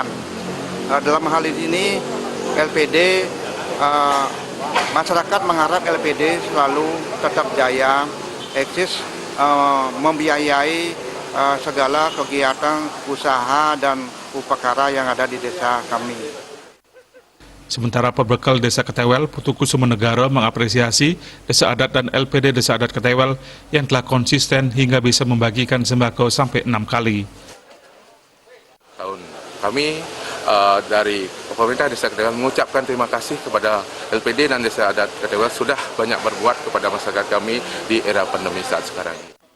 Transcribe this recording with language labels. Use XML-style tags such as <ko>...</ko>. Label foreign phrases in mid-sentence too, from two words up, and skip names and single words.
<id>Dalam hal ini LPD, masyarakat mengharap LPD selalu tetap jaya, eksis, membiayai segala kegiatan usaha dan upacara yang ada di desa kami. Sementara Perbekal Desa Ketewel Putu Kusuma Negara mengapresiasi Desa Adat dan LPD Desa Adat Ketewel yang telah konsisten hingga bisa membagikan sembako sampai 6 kali. Kami dari pemerintah Desa Ketewel mengucapkan terima kasih kepada LPD dan Desa Adat Ketewel sudah banyak berbuat kepada masyarakat kami di era pandemi saat sekarang ini.</id>